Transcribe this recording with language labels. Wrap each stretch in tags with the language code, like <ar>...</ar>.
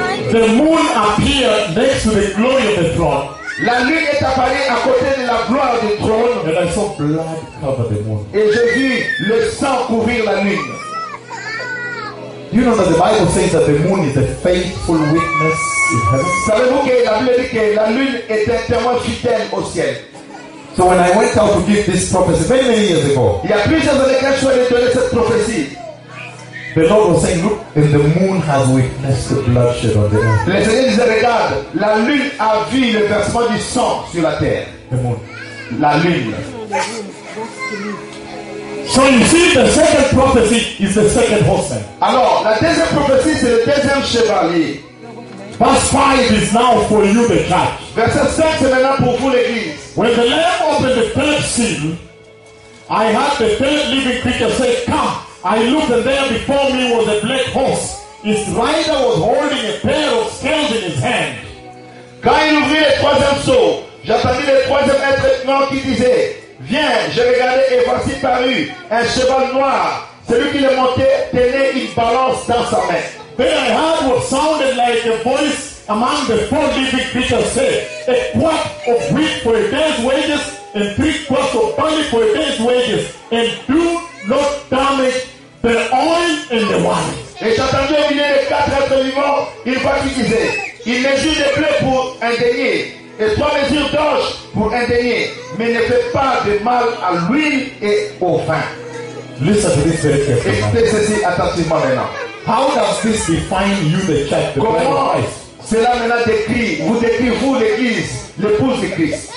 <en>The moon appeared next to the glory of the throne.</en> <fr>La lune est apparue à côté de la gloire du trône.</fr> <en>And I saw blood cover the moon.</en> <fr>Et je vis le sang couvrir la lune.</fr> <en>You know that the Bible says that the moon is a faithful witness in heaven.</en> <fr>Savez-vous que la Bible dit que la lune est un témoin fidèle au ciel?</fr> <en>So when I went out to give this prophecy very many years ago,</en> <fr>il y a plusieurs années que je suis allé donner cette prophétie.</fr> <en>The Lord was saying, look, and the moon has witnessed the bloodshed on the earth.</en> <fr>Le Seigneur disait, regarde, la lune a vu le versement du sang sur la terre.</fr> <en>The moon.</en> <fr>La lune.</fr> <en>So you see, the second prophecy is the second horseman.</en> <fr>Alors, la deuxième prophétie, c'est le deuxième chevalier.</fr> <en>Verse 5 is now for you, the church.</en> <fr>Verset 5, c'est maintenant pour vous, l'église.</fr> <en>When the Lamb opened the third seal, I had the third living creature say, come. I looked and there before me was a black horse. His rider was holding a pair of scales in his hand.</en> <fr>Quand il ouvrit le troisième sceau, j'entendis le troisième être blanc qui disait, viens, je regardais et voici paru un cheval noir. Celui qui le montait tenait une balance dans sa main.</fr> <en>Then I heard what sounded like a voice among the four living creatures say, a quart of wheat for a day's wages and three quarts of barley for a day's wages and two not damage the oil and the wine.</en> <fr>Et j'entendais au milieu des quatre êtres vivants une voix qui disait, il mesure des blés pour un denier, et trois mesures d'orge pour un denier, mais ne fait pas de mal à l'huile et au vin.</fr> <en>Listen to this very carefully.</en> <fr>Écoutez ceci attentivement maintenant.</fr> <en>How does this define you, the church, the bride of Christ?</en> <fr>Cela maintenant décrit, vous décrit vous l'église, l'épouse de Christ.</fr>